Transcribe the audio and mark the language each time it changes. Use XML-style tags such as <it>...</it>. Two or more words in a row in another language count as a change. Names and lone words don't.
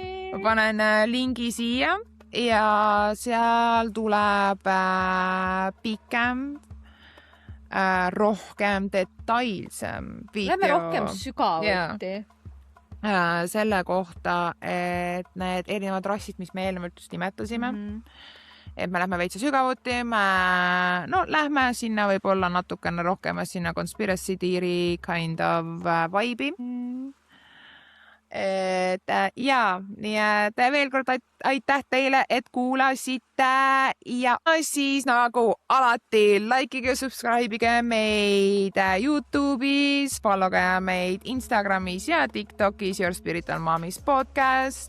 <et>Ma panen lingi siia ja seal tuleb pikem, rohkem detailsem video. Lähme rohkem sügavuti. Selle kohta, et need erinevad rassid, mis me eelnevalt just nimetasime, et me lähme veitsa sügavuti, lähme sinna võib-olla natukene rohkem sinna</et> <en>conspiracy theory kind of vibe'i.</en> <et>Nii et veel kord aitäh teile, et kuulasite ja siis nagu alati likeige ja subscribe'ige meid YouTube'is, followge meid Instagramis ja TikTokis Your Spiritual Mommy's podcast.</et>